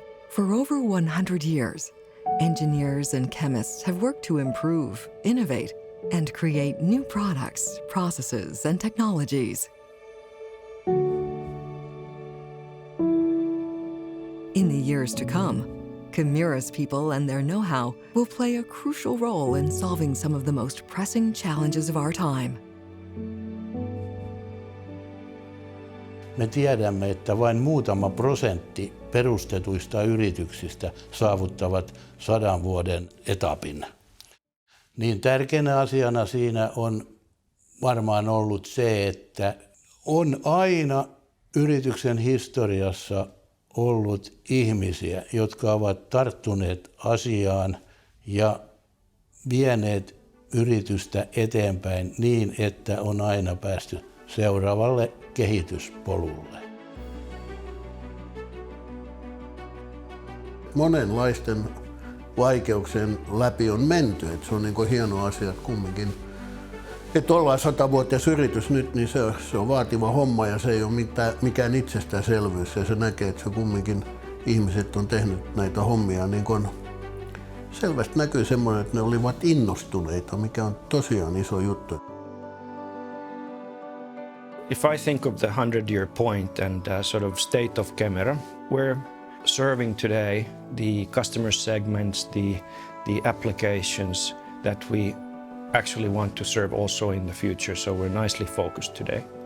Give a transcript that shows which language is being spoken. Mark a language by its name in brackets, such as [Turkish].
[English] For over 100 years, engineers and chemists have worked to improve, innovate, and create new products, processes, and technologies. In the years to come, KEMIRA's people and their know-how will play a crucial role in solving some of the most pressing challenges of our time. [Finnish] Me tiedämme, että vain muutama prosentti perustetuista yrityksistä saavuttavat 100 vuoden etapin. Niin tärkeänä asiana siinä on varmaan ollut se, että on aina yrityksen historiassa ollut ihmisiä, jotka ovat tarttuneet asiaan ja vieneet yritystä eteenpäin niin, että on aina päästy seuraavalle kehityspolulle. Monenlaisten vaikeuksien läpi on menty. Se on niin hieno asia, että kumminkin, että ollaan 100-vuotias yritys nyt, niin se on vaativa homma ja se ei ole mikään itsestäänselvyys. Ja se näkee, että se kumminkin ihmiset on tehnyt näitä hommia. Niin kun selvästi näkyy semmoinen, että ne olivat innostuneita, mikä on tosiaan iso juttu. [English] If I think of the 100-year point and sort of state of KEMIRA, we're serving today the customer segments, the applications that we actually want to serve also in the future, so we're nicely focused today.